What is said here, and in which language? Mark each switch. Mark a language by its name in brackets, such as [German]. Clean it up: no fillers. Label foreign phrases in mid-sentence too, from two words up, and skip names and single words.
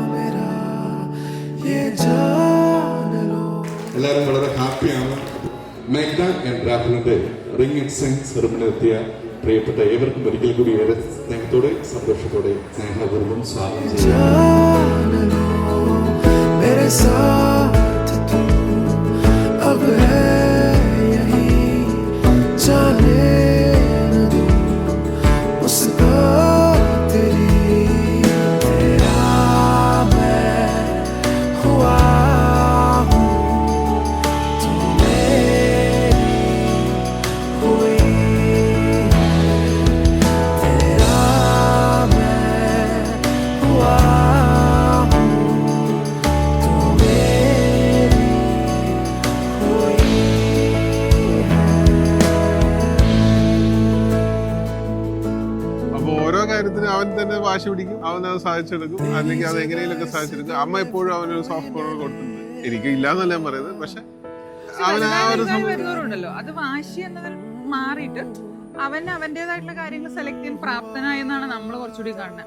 [Malayalam] എല്ലാവരും വളരെ ഹാപ്പിയാണ്. മേഘ്ന ആൻഡ് രാഹുലിന്റെ [English] ring and sense ceremony [Malayalam] പ്രിയപ്പെട്ട ഏവർക്കും ഒരിക്കൽ കൂടി ഏറെ സ്നേഹത്തോടെ സന്തോഷത്തോടെ സ്നേഹപൂർവ്വം സ്വാഗതം ചെയ്യുന്നു. [Hindi] मेरे साथ तू अब है यही जाने न दूं मुस्कान तेरी तेरा मैं हुआ हूँ तू मेरी हुई है तेरा मैं हुआ [Malayalam] അവൻ തന്നെ വാശി പിടിക്കും, അവൻ അത് സാധിച്ചെടുക്കും, അല്ലെങ്കിൽ അത് എങ്ങനെയൊക്കെ സാധിച്ചെടുക്കും. അമ്മ എപ്പോഴും അവനൊരു [English] soft corner [Malayalam] കൊടുത്തിട്ടുണ്ട്. എനിക്ക് ഇല്ലാന്നല്ല ഞാൻ പറയുന്നത്, പക്ഷെ അവൻ ആ ഒരു വരുന്നവരുണ്ടല്ലോ, അത് വാശി എന്നതിൽ മാറിയിട്ട് അവൻ അവന്റേതായിട്ടുള്ള കാര്യങ്ങൾ സെലക്ട് ചെയ്യാൻ പ്രാപ്തനായെന്നാണ് നമ്മൾ കുറച്ചുകൂടി കാണുന്നത്.